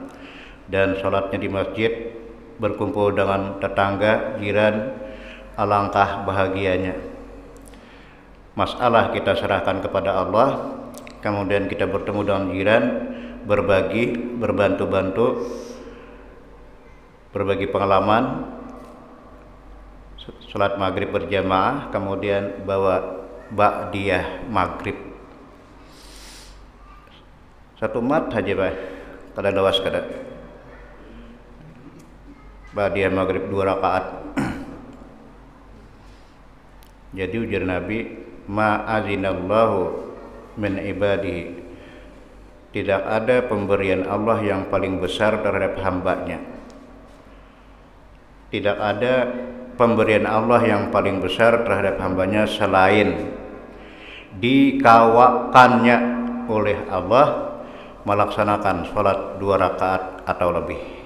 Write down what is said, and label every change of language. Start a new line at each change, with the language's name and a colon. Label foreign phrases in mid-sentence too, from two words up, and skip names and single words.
Indonesian: Dan sholatnya di masjid, berkumpul dengan tetangga, jiran, alangkah bahagianya. Masalah kita serahkan kepada Allah, kemudian kita bertemu dengan jiran, berbagi, berbantu-bantu, berbagi pengalaman sholat maghrib berjamaah, kemudian bawa ba'diyah maghrib.
Banjar: Satu mat aja Pak, kada lawas kada.
Indonesian: Ba'diyah maghrib 2 rakaat. Jadi ujar Nabi,
Arabic: ma'azinallahu min ibadihi,
Indonesian: tidak ada pemberian Allah yang paling besar terhadap hambanya. Tidak ada pemberian Allah yang paling besar terhadap hambanya selain dikawakannya oleh Allah melaksanakan sholat 2 rakaat atau lebih.